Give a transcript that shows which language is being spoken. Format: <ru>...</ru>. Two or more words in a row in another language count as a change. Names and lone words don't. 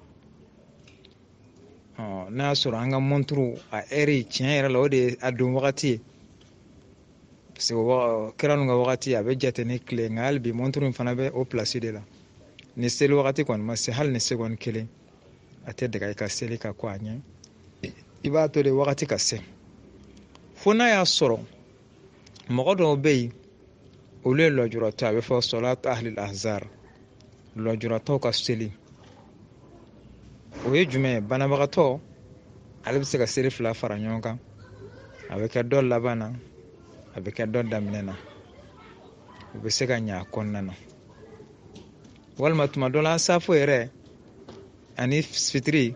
<bm>n'a y'a sɔrɔ an ka montre a heure tiɲɛ yɛrɛ la o de ye a don wagati ye</bm> <fr>parce que</fr> <bm>kira ninnu ka wagati a bɛ jate ni tile nka hali bi montre in fana bɛ o place de la ni seli wagati kɔni ma se hali ni seconde kelen a tɛ daga i ka seli ka ko a ɲɛ i b'a to de wagati ka se fo n'a y'a sɔrɔ mɔgɔ dɔw bɛ yen olu ye lujuratɔ a bɛ fɔ</bm> <ar>صلاة أهل الأعذار</ar> <bm>lujuratɔw ka seli o ye jumɛn ye banabagatɔ ale bɛ se ka seli fila fara ɲɔgɔn kan a bɛ kɛ dɔ laban na a bɛ kɛ dɔ daminɛ na u bɛ se ka ɲɛ a kɔnɔna na walima tuma dɔ la safo yɛrɛ ani fitiri</bm>